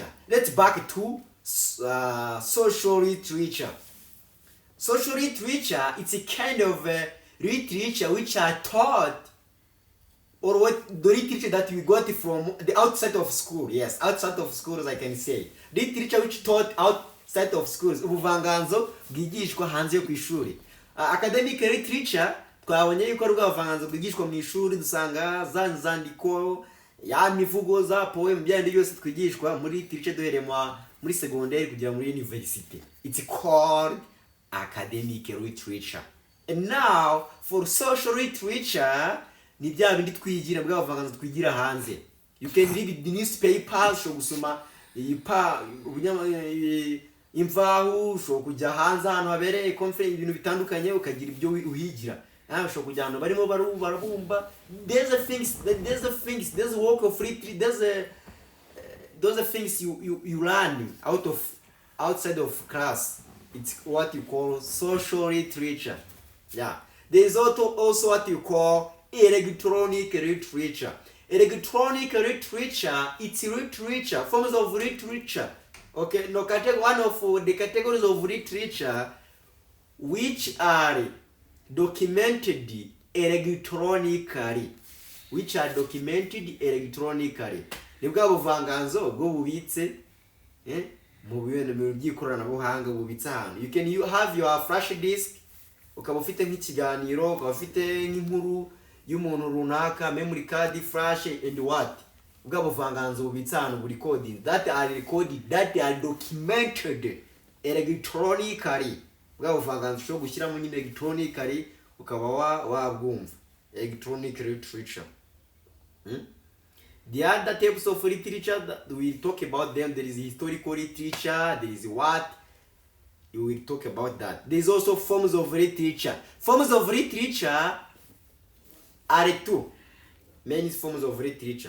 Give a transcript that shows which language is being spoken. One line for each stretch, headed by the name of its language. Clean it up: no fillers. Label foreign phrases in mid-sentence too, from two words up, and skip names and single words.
English: Let's back to social literature. Social literature, it's a kind of literature which are taught, or what the literature that we got from the outside of school. Yes, outside of schools, I can say. Literature which taught outside of schools.
Kinyarwanda: Ubuvanganzo bwigishwa hanze yo kwishuri.
English: Academic literature
Kinyarwanda: twabonye yuko rwavanganzo bwigishwa mu ishuri, dusanga zandiko ya mivugo za poem byandi byose twigishwa muri literature duhereye muri secondaire kugera muri university.
English: It's called academic literature. And now for social literature,
Kinyarwanda: ni bya bindi twigira bw'abavanganzo twigira hanze.
English: You can read the newspapers,
Kinyarwanda: sho gusoma imvaho, sho kujya hanze ahantu habereye conference, ibintu bitandukanye ukagira ibyo uhigira. Sho kujya ahantu barimo barabumba.
English: There's a work of literature, those are things you learn outside of class. It's what you call social literature. Yeah. There is also what you call electronic literature. Electronic literature, it's literature, forms of literature. Okay, no, one of the categories of literature which are documented electronically.
Kinyarwanda: Nibwo buvanganzo bwo bubitse mu bintu by'ikoranabuhanga bubitse ahantu.
English: You can have your flash disk,
Kinyarwanda: ukaba ufite nk'ikiganiro, ukaba ufite nk'inkuru y'umuntu runaka,
English: memory card, flash and what
Kinyarwanda: bwa buvanganzo bubitse ahantu buri
English: coding that are recorded, that are documented electronically.
Kinyarwanda: Bwa buvanganzo ushobora gushyiramo nyine electronically ukaba wabwumva,
English: electronic literature. The other types of literature that we talk about them, there is historical literature, there is what you will talk about that. There is also forms of literature. Forms of literature are two main forms of literature.